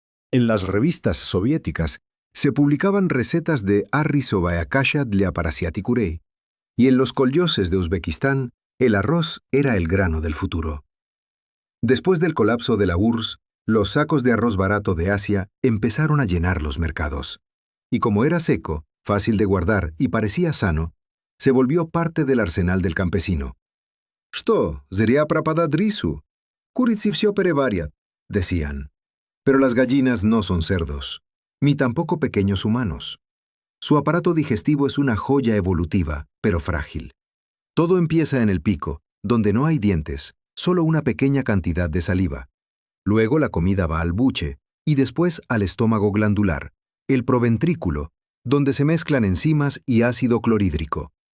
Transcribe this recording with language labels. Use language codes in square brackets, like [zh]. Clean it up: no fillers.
[es] En las revistas soviéticas se publicaban recetas de [ru] arrisovaya kasha для поросят [es] y en los kolyoses de Uzbekistán, el arroz era el grano del futuro. Después del colapso de la URSS, los sacos de arroz barato de Asia empezaron a llenar los mercados. Y como era seco, fácil de guardar y parecía sano, se volvió parte del arsenal del campesino. [ru] «Что, зря пропадает рису? Курицы всё переварят», [es] decían. Pero las gallinas no son cerdos, ni tampoco pequeños humanos. Su aparato digestivo es una joya evolutiva, pero frágil. Todo empieza en el pico, donde no hay dientes, solo una pequeña cantidad de saliva. Luego la comida va al buche y después al estómago glandular, el proventrículo, donde se mezclan enzimas y ácido clorhídrico.